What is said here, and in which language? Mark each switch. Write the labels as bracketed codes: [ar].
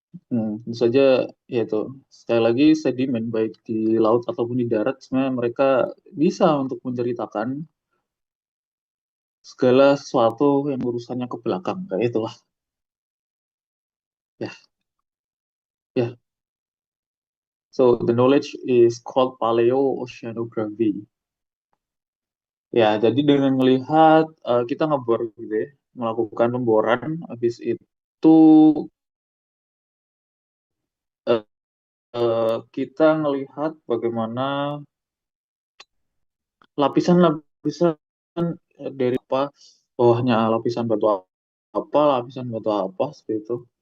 [id] Tentu saja ya itu sekali lagi sedimen baik di laut ataupun di darat sebenarnya mereka bisa untuk menceritakan segala sesuatu yang urusannya ke belakang kayak itulah ya ya. [en] So the knowledge is called paleoceanography. [id] Ya, jadi dengan melihat kita ngebor gitu ya, melakukan pemboran, habis itu eh, kita ngelihat bagaimana lapisan-lapisan dari apa, bawahnya lapisan batu apa, seperti itu.